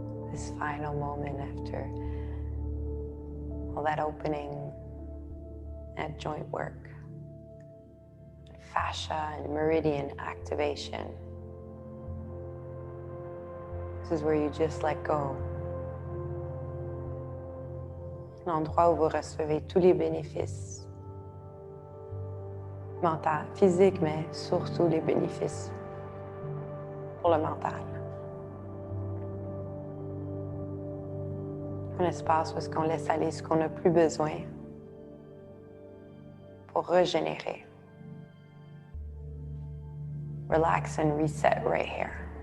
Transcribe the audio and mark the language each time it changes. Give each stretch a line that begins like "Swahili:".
English: This final moment after all that opening and joint work, fascia and meridian activation. This is where you just let go.
French: L'endroit où vous recevez tous les bénéfices mental, physique, mais surtout les bénéfices pour le mental. Un espace où est-ce qu'on laisse aller ce qu'on n'a plus besoin pour régénérer.
English: Relax and reset right here.